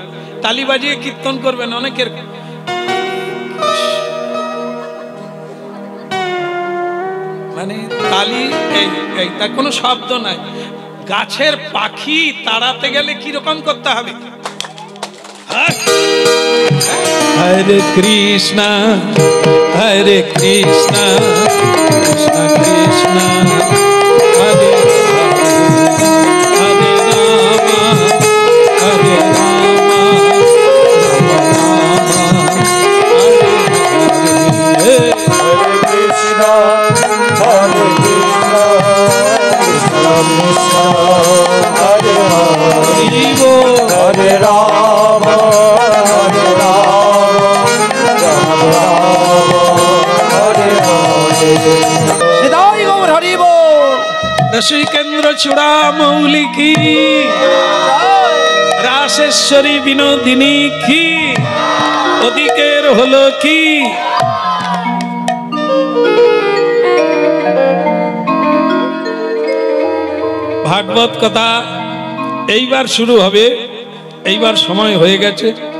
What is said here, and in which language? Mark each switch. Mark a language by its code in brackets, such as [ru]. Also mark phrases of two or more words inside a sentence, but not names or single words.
[bn] তালি বাজিয়ে কীর্তন করবেন অনেকের, মানে তালি এই তার কোনো শব্দ নাই। গাছের পাখি তাড়াতে গেলে কি রকম করতে হবে? [sa] হরে কৃষ্ণ হরে কৃষ্ণ কৃষ্ণ কৃষ্ণ হরে হরে রাম হরে রাম Hare Krishna, Hare Krishna, Krishna Krishna, Hare Hare, Hare Rama, Hare Rama, Rama Rama, Hare Hare. [bn] নিতাই গৌর হরি বল। রসিকেন্দ্র চূড়ামৌলি কি, রাসেশ্বরী বিনোদিনী কি, ওদিকের হলো কি। ভাগবত কথা এইবার শুরু হবে, এইবার সময় হয়ে গেছে।